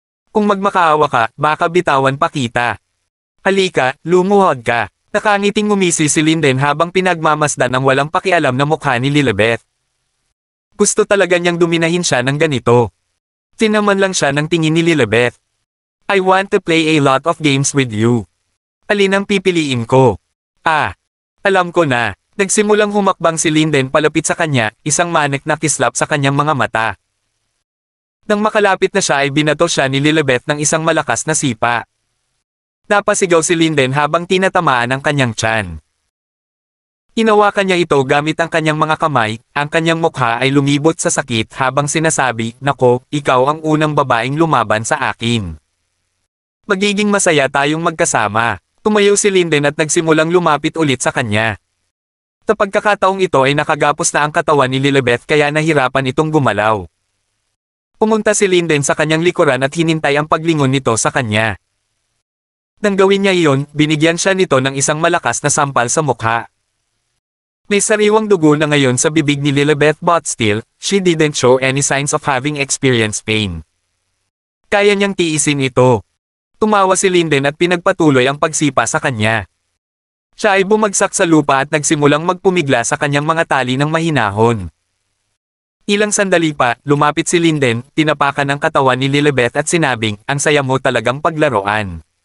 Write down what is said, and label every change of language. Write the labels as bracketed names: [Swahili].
[Filipino] "Kung magmakaawa ka, baka bitawan pa kita. Halika, lumuhod ka." Nakangiting ngumisi si Linden habang pinagmamasdan ang walang pakialam na mukha ni Lilibet. Gusto talaga niyang duminahin siya ng ganito. Tinaman lang siya ng tingin ni Lilibet. [English] "I want to play a lot of games with you. [Filipino] Alin ang pipiliin ko?" Alam ko na." Nagsimulang humakbang si Linden palapit sa kanya, isang manik na kislap sa kanyang mga mata. Nang makalapit na siya ay binato siya ni Lilibet ng isang malakas na sipa. Napasigaw si Linden habang tinatamaan ang kanyang tiyan. Hinawakan niya ito gamit ang kanyang mga kamay, ang kanyang mukha ay lumibot sa sakit habang sinasabi, "Nako, ikaw ang unang babaeng lumaban sa akin. Magiging masaya tayong magkasama." Tumayo si Linden at nagsimulang lumapit ulit sa kanya. Sa pagkakataong ito ay nakagapos na ang katawan ni Lilibet kaya nahirapan itong gumalaw. Pumunta si Linden sa kanyang likuran at hinintay ang paglingon nito sa kanya. Nang gawin niya iyon, binigyan siya nito ng isang malakas na sampal sa mukha. May sariwang dugo na ngayon sa bibig ni Lilibet [English] but still, she didn't show any signs of having experienced pain. [Filipino] Kaya niyang tiisin ito. Tumawa si Linden at pinagpatuloy ang pagsipa sa kanya. Siya ay bumagsak sa lupa at nagsimulang magpumigla sa kanyang mga tali ng mahinahon. Ilang sandali pa, lumapit si Linden, tinapakan ang katawan ni Lilibet at sinabing, "Ang saya mo talagang paglaruan.